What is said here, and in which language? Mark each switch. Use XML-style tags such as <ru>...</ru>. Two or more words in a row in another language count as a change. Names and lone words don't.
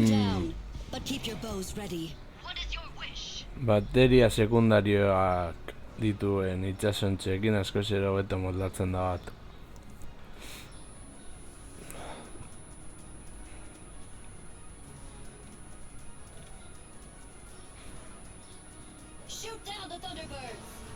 <en>down, but keep your bows ready. What is your wish?</en> <eu>bateria sekundarioak dituen itsasontzeekin askoz ere hobeto moldatzen da bat.</eu> <en>Shoot down the Thunderbirds!</en>